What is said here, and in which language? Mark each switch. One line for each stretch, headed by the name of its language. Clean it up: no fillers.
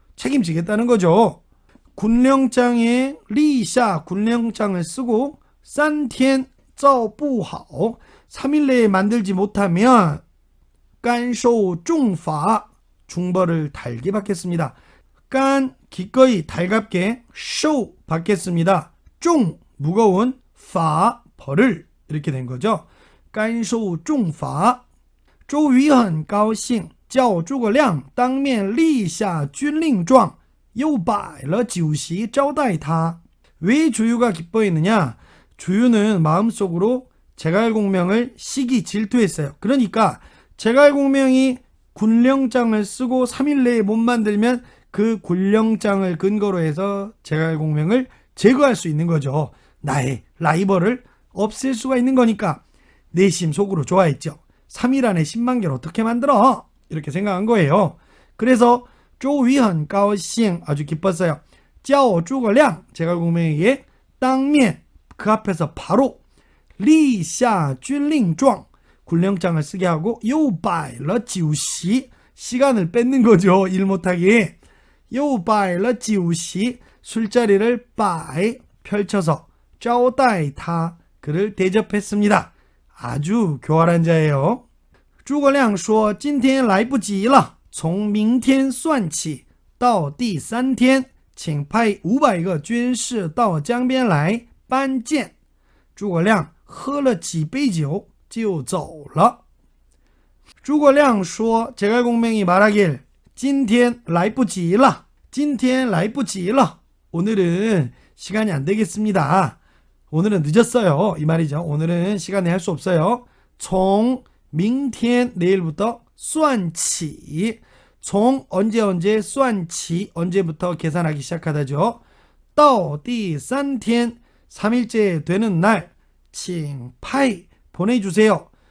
Korean: 책임지겠다는 거죠. 군령장에 리샤 군령장을 쓰고
Chinese: 3天造不好
Korean: 3일 내에 만들지 못하면
Chinese: 甘受重罚
Korean: 중벌을 달게 받겠습니다. 깐 기꺼이 달갑게 受 받겠습니다. 종 무거운 罚 벌을 이렇게 된 거죠.
Chinese: 甘受重罚周瑜很高兴叫诸葛亮当面立下军令状又摆了酒席招待他
Korean: 왜 주유가 기뻐했느냐 주유는 마음속으로 제갈공명을 시기 질투했어요. 그러니까 제갈공명이 군령장을 쓰고 3일 내에 못 만들면 그 군령장을 근거로 해서 제갈공명을 제거할 수 있는 거죠. 나의 라이벌을 없앨 수가 있는 거니까 내심 속으로 좋아했죠. 3일 안에 10만 개를 어떻게 만들어? 이렇게 생각한 거예요. 그래서
Chinese: 周瑜很高兴
Korean: 아주 기뻤어요.
Chinese: 叫诸葛亮
Korean: 제갈공명에게
Chinese: 当面
Korean: 그 앞에서 바로
Chinese: 立下军令状
Korean: 군령장을 쓰게 하고
Chinese: 又摆了酒席
Korean: 시간을 뺏는 거죠. 일 못하게
Chinese: 又摆了酒席
Korean: 술자리를 摆 펼쳐서
Chinese: 招待他
Korean: 그를 대접했습니다. 아주 교활한 자예요.
Chinese: 诸葛亮说今天来不及了从明天算起到第3天请派500个军士到江边来搬剑诸葛亮喝了几杯酒就走了诸葛亮说
Korean: 제갈공명이 말하길
Chinese: 今天来不及了今天来不及了
Korean: 오늘은 시간이 안 되겠습니다. 오늘은 늦었어요. 이 말이죠. 오늘은 시간에 할 수 없어요.
Chinese: 从明天
Korean: 내일부터 算起 从언제 算起 언제부터 계산하기 시작하다죠.
Chinese: 到第3天
Korean: 3일째 되는 날
Chinese: 请派
Korean: 보내주세요.